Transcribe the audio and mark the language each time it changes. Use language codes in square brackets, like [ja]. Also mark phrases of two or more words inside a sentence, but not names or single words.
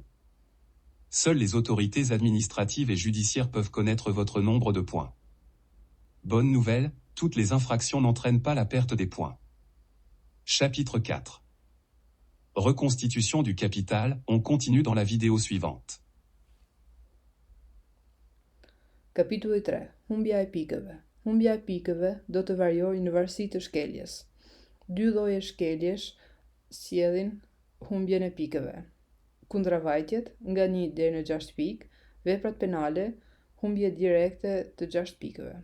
[fr] Seules les autorités administratives et judiciaires peuvent connaître votre nombre de points. Bonne nouvelle, toutes les infractions n'entraînent pas la perte des points. Chapitre 4. Reconstitution du capital, on continue dans la vidéo suivante. [sq] Kapitulli 3. Humbja e pikëve. Humbja e pikëve do të variojë në varësi të shkeljes. Dy lloje shkeljesh sjellin humbjen e pikëve. Kundravajtjet nga 1 deri në 6 pikë, veprat penale, humbje direkte të 6 pikëve.